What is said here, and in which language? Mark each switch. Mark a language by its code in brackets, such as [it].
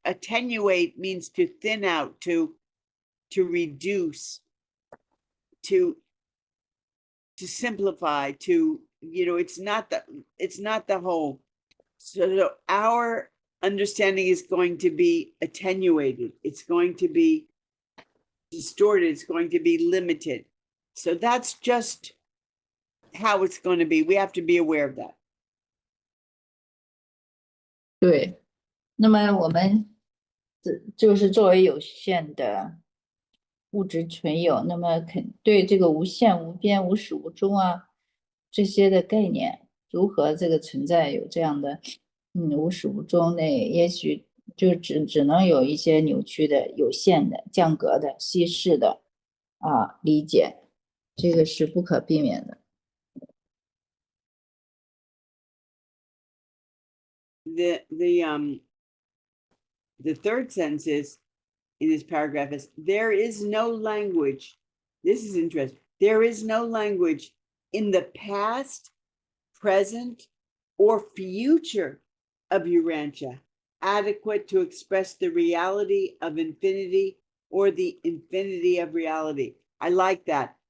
[en] Attenuate means to thin out, to reduce, to simplify, it's not the whole. So our understanding is going to be attenuated. It's going to be distorted. It's going to be limited. So that's just how it's going to be. We have to be aware of that. [zh] 对，那么我们就是作为有限的物质存有，那么对这个无限、无边、无始、无终啊这些的概念，如何这个存在有这样的无始无终呢？也许就只能有一些扭曲的、有限的、降格的、稀释的理解，这个是不可避免的。 [en] The third sentence is, in this paragraph, is, there is no language. This is interesting. There is no language in the past, present, or future of Urantia adequate to express the reality of infinity or the infinity of reality. I like that.